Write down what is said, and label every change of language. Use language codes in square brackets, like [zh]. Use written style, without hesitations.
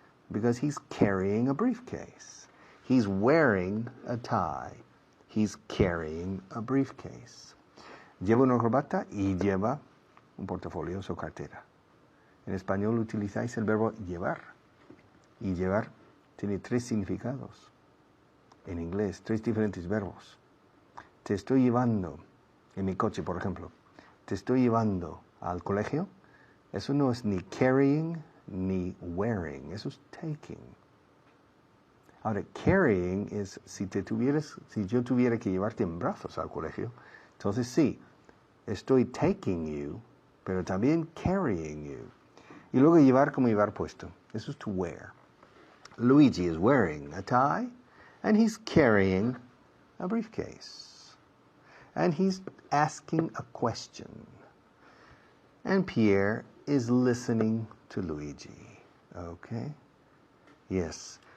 [en] Because he's carrying a briefcase. He's wearing a tie. He's carrying a briefcase. [es] Lleva una corbata y lleva un portafolio o cartera. En español utilizáis el verbo llevar. Y llevar tiene 3 significados. En inglés, 3 diferentes verbos. Te estoy llevando, en mi coche, por ejemplo, te estoy llevando al colegio. Eso no es ni carrying ni wearing. Eso es taking. Ahora, carrying es si yo tuviera que llevarte en brazos al colegio, entonces sí, estoy [en] taking you, [es] pero también [en] carrying you. [es] Y luego llevar como llevar puesto. Eso es to wear. [en] Luigi is wearing a tie, and he's carrying a briefcase. And he's asking a question. And Pierre is listening to Luigi. Okay? Yes.